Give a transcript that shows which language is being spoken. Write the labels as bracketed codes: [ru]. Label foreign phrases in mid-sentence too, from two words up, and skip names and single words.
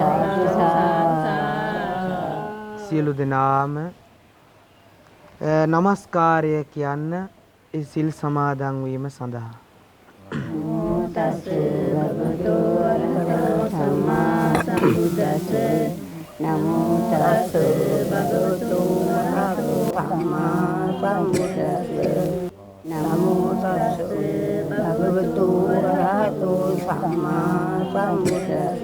[si] සියලු දෙනාම নমස්කාරය කියන්න ඒ සිල් සමාදන් වීම සඳහා. [pi] නමෝ තස් භගවතු වරහතෝ සම්මා සම්බුද්දස්ස නමෝ තස් භගවතු වරහතෝ සම්මා සම්බුද්දස්ස නමෝ තස් භගවතු වරහතෝ සම්මා සම්බුද්දස්ස